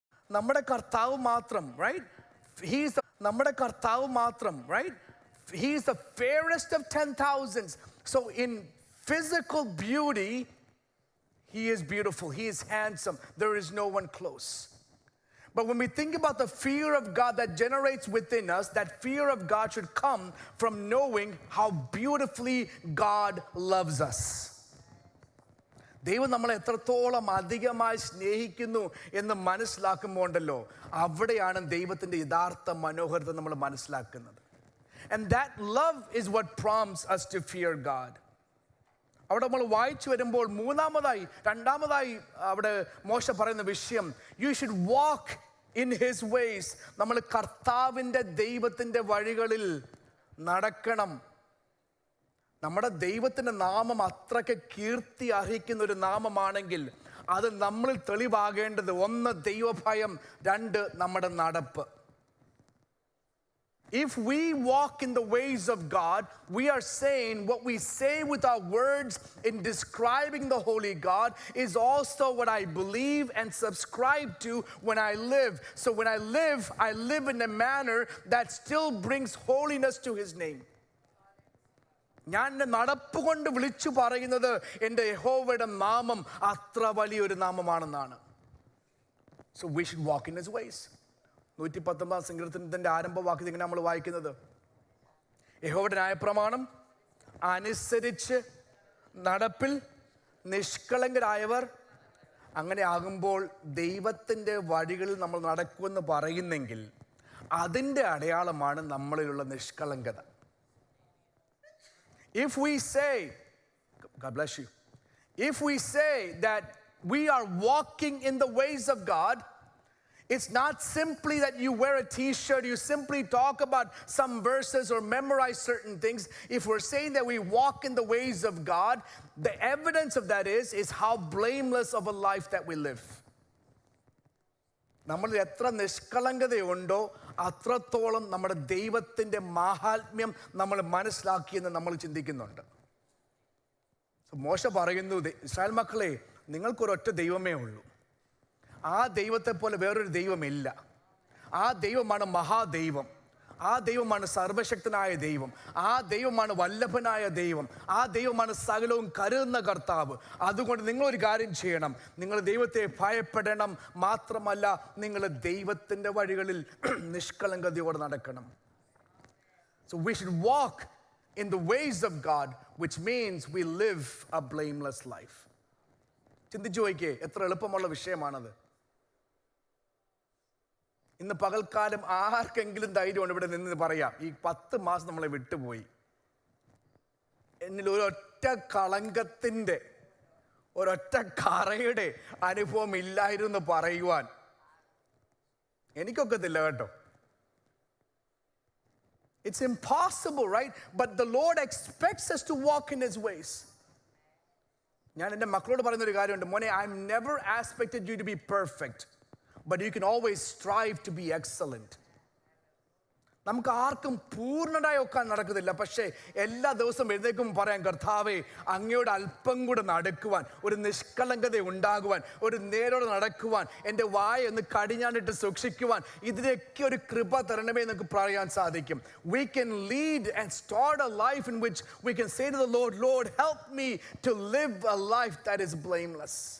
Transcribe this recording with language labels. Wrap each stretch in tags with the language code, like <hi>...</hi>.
<ml>നമ്മുടെ കർത്താവ് മാത്രം, right? നമ്മുടെ കർത്താവ് മാത്രം, right?</ml> <en>He is the fairest of 10,000s. So in physical beauty, he is beautiful. He is handsome. There is no one close. But when we think about the fear of God that generates within us, that fear of God should come from knowing how beautifully God loves us.</en> <ml>ദൈവം നമ്മളെ എത്രത്തോളം അധികമായി സ്നേഹിക്കുന്നു എന്ന് മനസ്സിലാക്കുമ്പോണ്ടല്ലോ, അവിടെയാണ് ദൈവത്തിൻ്റെ യഥാർത്ഥ മനോഹരത നമ്മൾ മനസ്സിലാക്കുന്നത്.</ml> <en>And that love is what prompts us to fear God.</en> <ml>അവിടെ നമ്മൾ വായിച്ചു വരുമ്പോൾ രണ്ടാമതായി അവിടെ മോശ പറയുന്ന വിഷയം,</ml> <en>you should walk in his ways.</en> <ml>നമ്മൾ കർത്താവിൻ്റെ ദൈവത്തിൻ്റെ വഴികളിൽ നടക്കണം. നമ്മുടെ ദൈവത്തിൻ്റെ നാമം അത്രയ്ക്ക് കീർത്തി അർഹിക്കുന്ന ഒരു നാമമാണെങ്കിൽ അത് നമ്മളിൽ തെളിവാകേണ്ടത്, ഒന്ന് ദൈവഭയം, രണ്ട് നമ്മുടെ നടപ്പ്.</ml> <en>If we walk in the ways of God, we are saying what we say with our words in describing the Holy God is also what I believe and subscribe to when I live. So when I live in a manner that still brings holiness to his name.</en> <ml>ഞാൻ എൻ്റെ നടപ്പ് കൊണ്ട് വിളിച്ചു പറയുന്നത് എൻ്റെ യഹോവയുടെ നാമം അത്ര വലിയൊരു നാമമാണെന്നാണ്.</ml> <en>So we should walk in his ways.</en> <ml>119 സങ്കീർത്തനത്തിൻ്റെ ആരംഭവാക്യത്തിൽ ഇങ്ങനെ നമ്മൾ വായിക്കുന്നത്, യഹോവയുടെ ന്യായപ്രമാണം അനുസരിച്ച് നടപ്പിൽ നിഷ്കളങ്കരായവർ. അങ്ങനെ ആകുമ്പോൾ ദൈവത്തിൻ്റെ വഴികളിൽ നമ്മൾ നടക്കുമെന്ന് പറയുന്നെങ്കിൽ അതിൻ്റെ അടയാളമാണ് നമ്മളിലുള്ള നിഷ്കളങ്കത.</ml> <en>If we say, God bless you, if we say that we are walking in the ways of God, it's not simply that you wear a t-shirt, you simply talk about some verses or memorize certain things. If we're saying that we walk in the ways of God, the evidence of that is how blameless of a life that we live.</en> <ml>നമ്മൾ എത്ര നിഷ്കളങ്കതയുണ്ടോ അത്രത്തോളം നമ്മുടെ ദൈവത്തിൻ്റെ മാഹാത്മ്യം നമ്മൾ മനസ്സിലാക്കിയെന്ന് നമ്മൾ ചിന്തിക്കുന്നുണ്ട്. മോശ പറയുന്നു, ഇസ്രായേൽ മക്കളെ, നിങ്ങൾക്കൊരൊറ്റ ദൈവമേ ഉള്ളൂ. ആ ദൈവത്തെ പോലെ വേറൊരു ദൈവമില്ല. ആ ദൈവമാണ് മഹാദൈവം. ആ ദൈവമാണ് സർവശക്തനായ ദൈവം. ആ ദൈവമാണ് വല്ലഭനായ ദൈവം. ആ ദൈവമാണ് സകലവും കരുതുന്ന കർത്താവ്. അതുകൊണ്ട് നിങ്ങളൊരു കാര്യം ചെയ്യണം, നിങ്ങൾ ദൈവത്തെ ഭയപ്പെടണം. മാത്രമല്ല, നിങ്ങൾ ദൈവത്തിൻ്റെ വഴികളിൽ നിഷ്കളങ്കതയോടെ നടക്കണം.</ml> <en>So we should walk in the ways of God, which means we live a blameless life.</en> <ml>ചിന്തിച്ചു നോക്കിയേ, എത്ര എളുപ്പമുള്ള വിഷയമാണത്. ഇന്ന് പകൽക്കാലം ആർക്കെങ്കിലും ധൈര്യമാണ് ഇവിടെ നിന്ന് പറയാം, ഈ 10 മാസം നമ്മളെ വിട്ടുപോയി, എന്നിൽ ഒരൊറ്റ കളങ്കത്തിൻ്റെ ഒരൊറ്റ കറയുടെ അനുഭവം ഇല്ലായിരുന്നു പറയുവാൻ എനിക്കൊക്കത്തില്ല കേട്ടോ.</ml> <en>It's impossible, right? But the Lord expects us to walk in his ways.</en> <ml>ഞാൻ എൻ്റെ മക്കളോട് പറയുന്നൊരു കാര്യമുണ്ട്, മോനെ,</ml> <en>I've never expected you to be perfect, but you can always strive to be excellent.</en> <ml>നമുക്ക് ആർക്കും പൂർണ്ണനായൊക്കെ നടക്കുന്നില്ല, പക്ഷേ എല്ലാ ദിവസവും എഴുന്നേക്കും പറയാൻ, കർത്താവേ, അങ്ങയോട് അല്പം കൂടെ നടക്കുവാൻ, ഒരു നിഷ്കളങ്കത ഉണ്ടാകുവാൻ, ഒരു നേരോടെ നടക്കുവാൻ, എൻ്റെ വായ ഒന്ന് കടിഞ്ഞാണിട്ട് സൂക്ഷിക്കുവാൻ, ഇതിനൊക്കെ ഒരു കൃപ തരണമേ എന്നൊക്കെ പറയാൻ സാധിക്കും.</ml> <en>We can lead and start a life in which we can say to the Lord, Lord, help me to live a life that is blameless.</en>